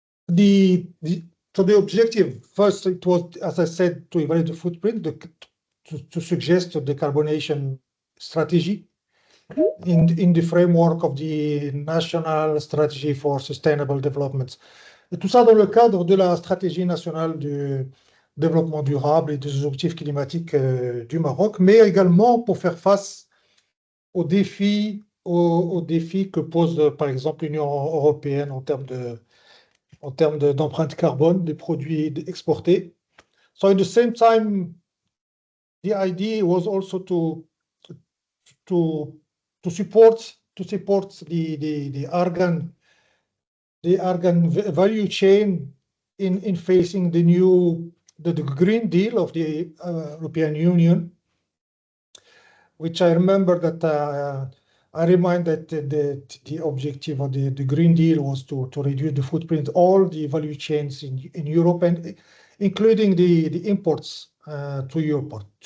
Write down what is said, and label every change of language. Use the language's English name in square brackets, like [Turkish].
[English] So the objective first, it was, as I said, to evaluate the footprint, to suggest a decarbonation strategy in the framework of the National Strategy for Sustainable Development. [French] Et tout ça dans le cadre de la stratégie nationale du développement durable et des objectifs climatiques du Maroc, mais également pour faire face aux défis que pose par exemple l'Union européenne en termes d'empreinte carbone des produits exportés. [English] So at the same time, the idea was also to support the argan value chain in facing the Green Deal of the European Union, which I remember that I remind that the objective of the Green Deal was to reduce the footprint, all the value chains in Europe, and including the imports to Europe.